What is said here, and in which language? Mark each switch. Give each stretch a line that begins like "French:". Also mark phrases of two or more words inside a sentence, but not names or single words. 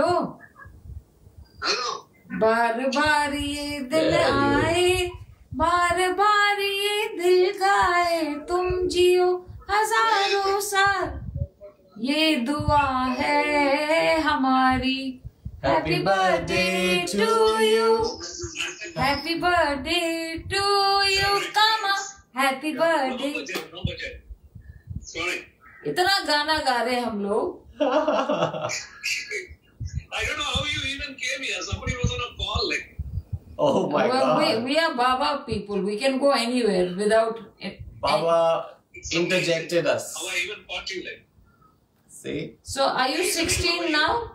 Hindi: हेलो, बार बार ये दिल आए, बार बार ये दिल गाए तुम जियो हजारों साल, ये दुआ है हमारी।
English: Happy birthday to you, happy birthday to you, come on, happy birthday. No budget. Sorry.
Hindi: इतना गाना गा रहे हम लोग।
English: I don't know how you even came here. Somebody was on a call. Like, Oh my God. We are Baba people. We can go anywhere without it. Baba interjected us. how I even caught you. Like, See? So, are you 16 now?